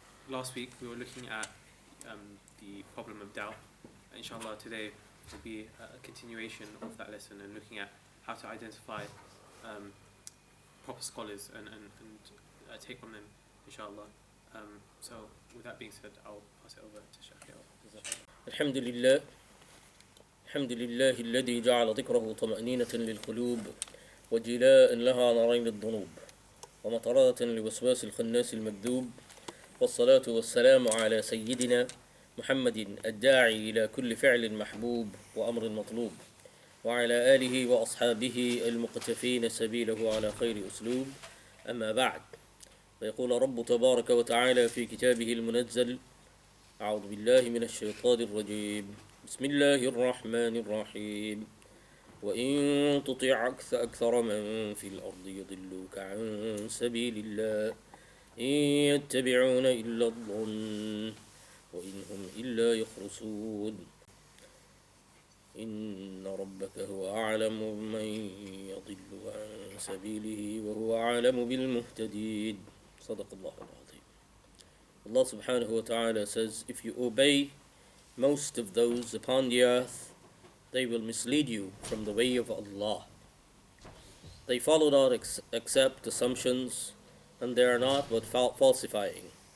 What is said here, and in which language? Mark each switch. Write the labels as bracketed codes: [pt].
[en] Last week we were looking at the problem of doubt. Inshallah, today will be a continuation of that lesson and looking at how to identify proper scholars and take from them, inshallah. So, with that being said, I'll pass it over to Sheikh Riyad. [ar] الحمد لله الحمد لله الذي جعل ذكره طمأنينة للقلوب وجلاء لها عن رين الذنوب ومطردة لوسواس الخناس المكذوب والصلاة والسلام على سيدنا محمد الداعي إلى كل فعل محبوب وأمر مطلوب وعلى آله وأصحابه المقتفين سبيله على خير أسلوب. أما بعد، فيقول رب تبارك وتعالى في كتابه المنزل: أعوذ بالله من الشيطان الرجيم. بسم الله الرحمن الرحيم. وإن تطع أكثر من في الأرض يضلوك عن سبيل الله إن يتبعون إلا الظن وإن هم إلا يخرصون إن ربك هو أعلم من يضل عن سبيله وهو أعلم بالمهتدين. صدق الله العظيم. [en] Allah subhanahu wa ta'ala says, if you obey most of those upon the earth, they will mislead you from the way of Allah. They follow not except assumptions, and they are not but falsifying.